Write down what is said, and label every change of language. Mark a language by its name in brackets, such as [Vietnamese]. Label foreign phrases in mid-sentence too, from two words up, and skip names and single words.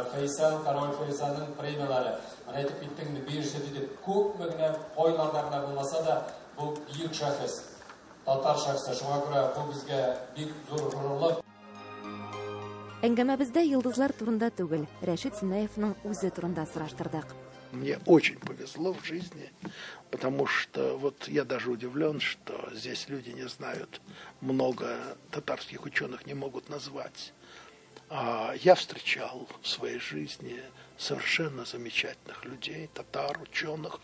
[Tatar] Фейсал, Король Фейсалның премиялары. Менә әйтеп киттең, биреше дип күп генә ойларда булмаса да, бу бик шәхес. Татар шәхесе, шуңа күрә бу безгә бик зур горурлык. Әңгәмәбездә йылдызлар турында түгел, Рәшид Süneевның үзе турында сораштырдык. [Russian] Мне очень повезло в жизни, потому что вот я даже удивлен, что здесь люди не знают, много татарских ученых не могут назвать. Я встречал в своей жизни совершенно замечательных людей, татар, ученых.